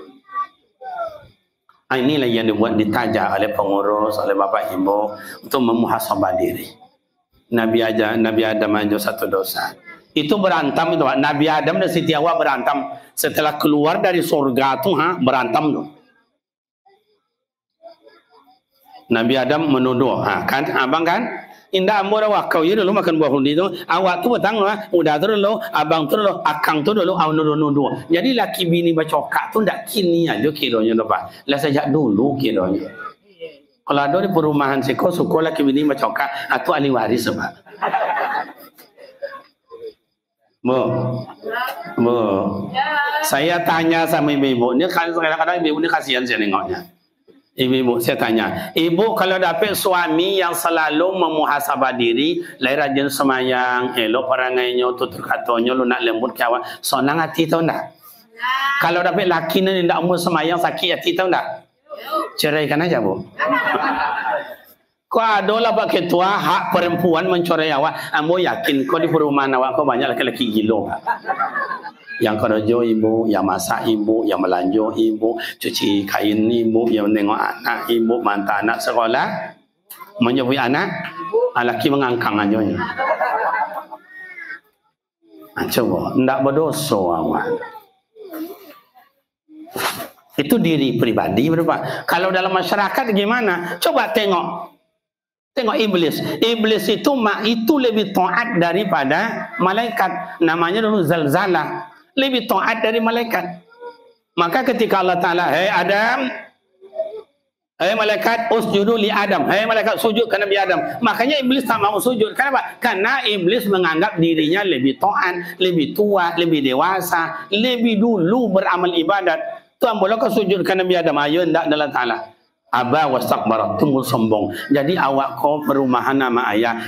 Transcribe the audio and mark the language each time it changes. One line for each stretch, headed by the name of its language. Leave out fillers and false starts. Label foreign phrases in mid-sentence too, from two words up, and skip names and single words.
Indonesian: Inilah yang dibuat ditajak oleh pengurus, oleh bapak ibu untuk memuhasabah diri. Nabi Adam aja 1 dosa. Itu berantam itu, Nabi Adam dan Siti Hawa berantam setelah keluar dari surga tuh, berantam tuh. Nabi Adam menuduh, kan, abang kan?
Minangkabau: Indah ambo dah kau ye dulu makan buah hundi tu, awak tu petang lah, udah tu dulu, abang tu dulu, akang tu dulu, awak nuduh. Jadi laki bini bacokak tu ndak kini aja kironya tu Pak. Lah sejak dulu kironya. Kalau ada di perumahan seko suku laki bini bacokak, atau ahli waris Pak.
Indonesian: Bu, saya tanya sama ibu-ibu, ini kadang-kadang ibu ini kasihan saya nengoknya. Ibu-ibu, saya tanya.
Minangkabau: Ibu kalau dapat suami yang selalu memuhasabah diri, lai rajin semayang, elok perangainya, tutur katanya, lunak lembut kawan, senang hati tahu tak?
Indonesian: Kalau dapat laki ni tidak mau semayang, sakit hati tahu tak? Ceraikan aja, Bu.
Minangkabau: Kau ada lah pak ketua hak perempuan mencerai awak. Ambo yakin kau di perumahan awak kau banyak laki-laki gilo. Yang kerja ibu, yang masak ibu, yang melanjut ibu, cuci kain ibu, yang menengok anak ibu, mantap anak sekolah, menyebut anak, laki mengangkang aja.
Indonesian: Coba, tidak berdosa awak. Itu diri pribadi berapa? Kalau dalam masyarakat gimana? Coba tengok. Tengok iblis. Iblis itu lebih taat daripada malaikat. Namanya dulu zalzalah. Lebih taat dari malaikat. Maka ketika Allah Ta'ala, hei Adam, hei malaikat,
Arabic: اسجدوا لآدم.
Indonesian: Hei malaikat, sujud ke Nabi Adam. Makanya iblis tak mau sujud. Kenapa? Karena iblis menganggap dirinya lebih taat, lebih tua, lebih dewasa, lebih dulu beramal ibadat. Tuhan boleh kau sujud ke Nabi Adam. Ayo, tidak Allah Ta'ala.
Arabic: أبى واستكبر,
Indonesian: tumbuh sombong. Jadi awak kau perumahan nama ayah.